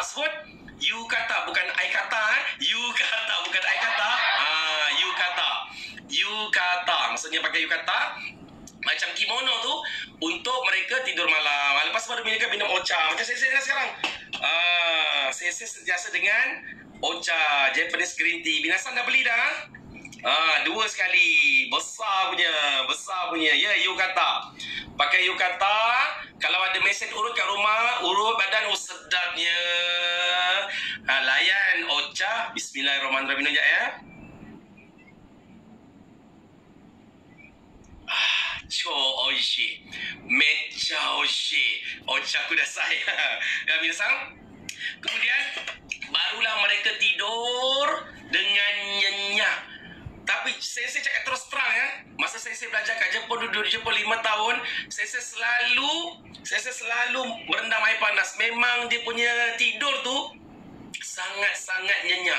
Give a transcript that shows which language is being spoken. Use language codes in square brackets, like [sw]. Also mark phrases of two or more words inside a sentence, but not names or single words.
[ms] Sebut yukata, bukan aikata yukata, bukan aikata. Yukata maksudnya pakai yukata macam kimono tu untuk mereka tidur malam. Lepas baru mereka minum ocha macam saya sekarang. Saya sentiasa dengan ocha [en] Japanese green tea. [ms] Binasang dah beli dah? 2 sekali. Besar punya. Ya, yukata. Pakai yukata. Kalau ada mesin urut kat rumah, urut badan sedapnya. Layan ocha. Bismillahirrahmanirrahim. Minum sekejap [ja] 超美味しい。めっちゃ美味しい。お茶ください. [ms] Ya, minasang. Kemudian barulah mereka tidur dengan nyenyak. Tapi saya cakap terus terang masa saya belajar kat Jepun, duduk di Jepun 5 tahun, saya selalu berendam air panas. Memang dia punya tidur tu sangat-sangat nyenyak.